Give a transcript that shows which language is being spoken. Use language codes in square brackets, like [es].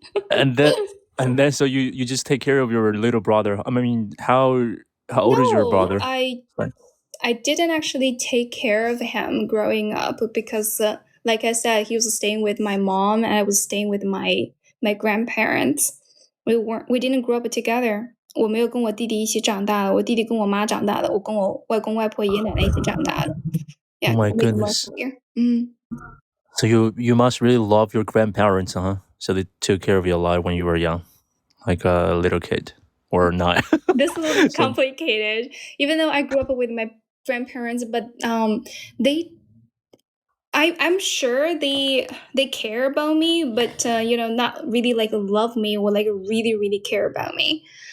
[en] And then so you just take care of your little brother. I mean, how old is your No, brother? I didn't actually take care of him growing up because, like I said, he was staying with my mom and I was staying with my grandparents. We didn't grow up together. [zh] 我没有跟我弟弟一起长大的，我弟弟跟我妈长大的，我跟我外公外婆、爷爷奶奶一起长大的。 [en] Yeah, Oh my to make it more goodness. clear. So you must really love your grandparents, huh? So they took care of you a lot when you were young, like a little kid, or not? This is a little bit complicated. Even though I grew up with my grandparents, but I'm sure they care about me, but not really like love me or like really really care about me.